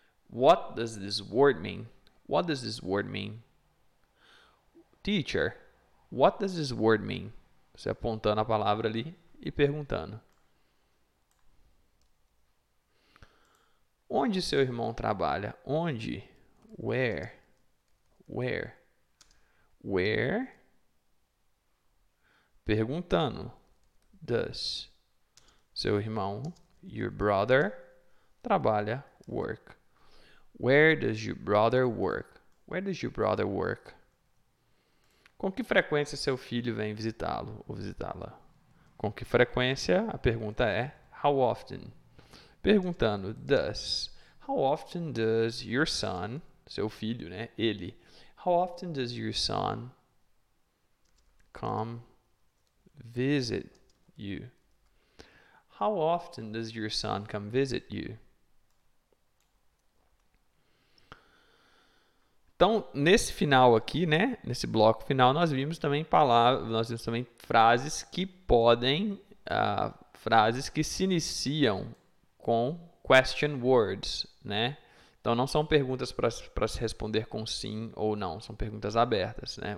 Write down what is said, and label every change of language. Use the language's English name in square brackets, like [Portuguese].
[English] What does this word mean? What does this word mean? Teacher, what does this word mean? [Portuguese] Você apontando a palavra ali e perguntando. Onde seu irmão trabalha? Onde? [English] Where? Where? Where? [Portuguese] Perguntando. Does seu irmão, [English] your brother, [Portuguese] trabalha? [English] Work. Where does your brother work? Where does your brother work? [Portuguese] Com que frequência seu filho vem visitá-lo ou visitá-la? Com que frequência? A pergunta é [English] how often? [Portuguese] Perguntando does. [English] How often does your son, [Portuguese] seu filho, né? Ele. [English] How often does your son come visit you? How often does your son come visit you? [Portuguese] Então, nesse final aqui, né, nesse bloco final, nós vimos também frases que podem, frases que se iniciam com question words, né? Então, não são perguntas para se responder com sim ou não, são perguntas abertas, né?